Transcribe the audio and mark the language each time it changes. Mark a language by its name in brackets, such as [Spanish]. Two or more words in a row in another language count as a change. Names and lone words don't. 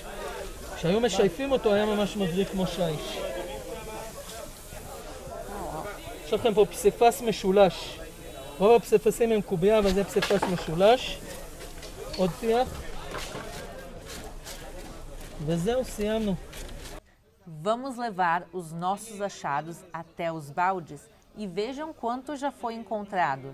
[Hebrew] כשהיו משייפים אותו היה ממש מבריק כמו שיש. יש לכם פה פסיפס משולש. רוב הפסיפסים הם קובייה, אבל זה פסיפס משולש. עוד טיח. וזהו, סיימנו. [Portuguese] Vamos levar os nossos achados até os baldes e vejam quanto já foi encontrado.